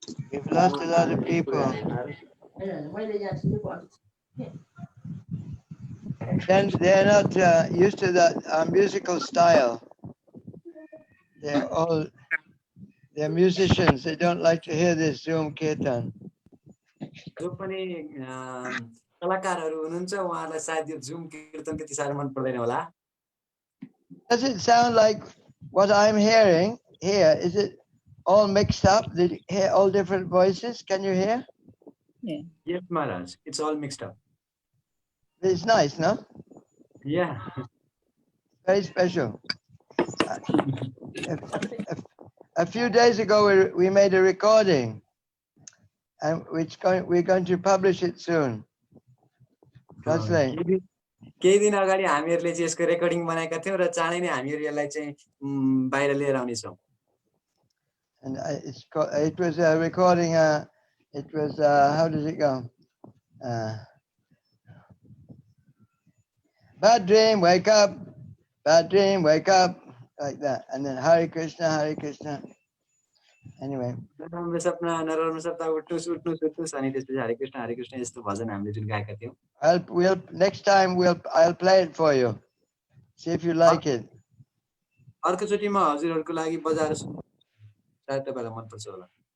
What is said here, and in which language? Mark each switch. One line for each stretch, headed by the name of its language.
English: We've lost a lot of people. Then they're not used to that musical style. They're musicians. They don't like to hear this Zoom Kirtan.
Nepali: जो पनि कलाकारहरू हुनुहुन्छ उहाँलाई सायद यो zoom कीर्तन त्यति साह्रो मन पर्दैन होला.
English: Does it sound like what I'm hearing here? Is it all mixed up? Did you hear all different voices? Can you hear? Yeah. Yes, Maharaj. It's all mixed up. It's nice, no? Yeah. Very special. A few days ago, we made a recording, and we're going to publish it soon. Translate.
Nepali: केही दिन अगाडि हामीहरुले चाहिँ यसको recording बनाएका थियौं र चाँडै नै हामीहरु यसलाई चाहिँ बाहिर लिएर आउने छौं.
English: And it was a recording. It was how does it go? Bad dream, wake up. Bad dream, wake up. Like that, and then Hare Krishna, Hare Krishna. Anyway.
Nepali: नराम्रो सपना नराम्रो सपना उठ्नुस् उठ्नुस् उठ्नुस् अनि त्यसपछि हरे कृष्ण यस्तो भजन हामीले जुन गाएका थियौं.
English: Next time I'll play it for you. See if you like it.
Nepali: अर्को चोटी म हजुरहरुको लागि बजाएर सायद तपाईलाई मन पर्छ होला.